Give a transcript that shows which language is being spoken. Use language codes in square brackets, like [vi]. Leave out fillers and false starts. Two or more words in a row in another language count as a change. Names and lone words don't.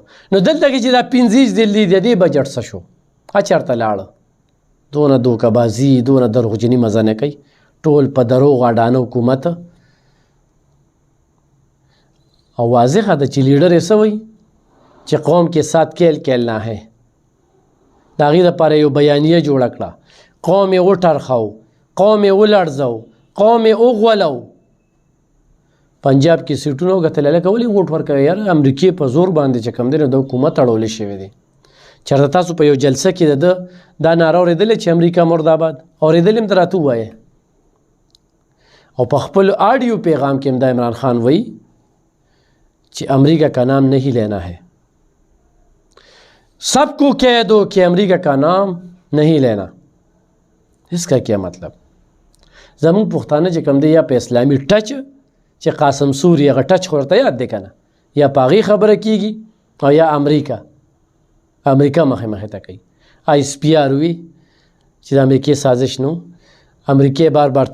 [ps] نو دلته کې چې دا 50 ضلعې دي د دې بجټ څه شو؟ چېرته لاړه؟ دونه دوکهبازي، دونه دروغجني مزه نه کوي. ټول په دروغ اډانه حکومت. او واضحه ده چې لیډر یې څه وایي چې قوم کې [ur] ساتھ کیل کیلنا ہے. [ps] د هغې دپاره یو بیانیه جوړه کړه، قوم یې وټرخو، قوم یې ولړزو، قوم یې وغولو. پنجاب کې سیټونه وکتل لکه ولې ووټ ورکوي یار امریکې په زور باندې چې کوم دی نو د حکومت اړولی شوی دی چېرته تاسو په یو جلسه کې د دا ناره اورېدلې چې امریکا مرداباد اورېدلې هم ته راته ووایه او په خپل آډیو پیغام کې هم دا عمران خان وایي چې [ur] امریکا کا نام نہیں لینا ہے سب کو کہہ دو کہ امریکا کا نام نہیں لینا اس کا کیا مطلب [ps] زمون پښتانه چې کوم دی یا په اسلامي ټچ چې قاسم سوري هغه ټچ خو ورته یاد دی که نه یا په هغې خبره کېږي او یا امریکا مخې مخې ته کوي آیس پی آر وي چې د امریکې سازش نو امریکې بار بار